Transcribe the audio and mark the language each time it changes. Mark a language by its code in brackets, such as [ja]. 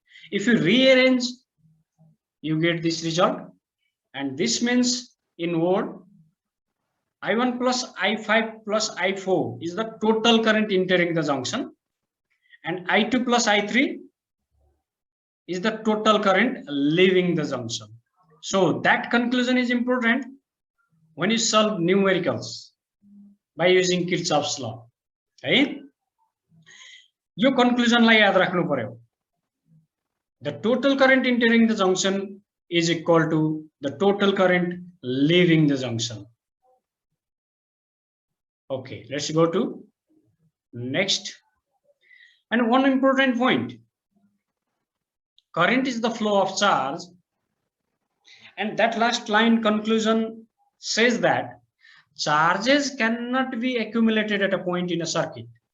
[en] If you rearrange, you get this result, and this means in word, I1 plus I5 plus I4 is the total current entering the junction, and I2 plus I3 is the total current leaving the junction. So that conclusion is important when you solve numericals by using Kirchhoff's law. [ne] है यो कन्क्लुजनलाई याद राख्नु पर्यो. [en] The total current entering the junction is equal to the total current leaving the junction. Okay, let's go to next. And one important point: current is the flow of charge, and that last line conclusion says that charges cannot be accumulated at a point in a circuit.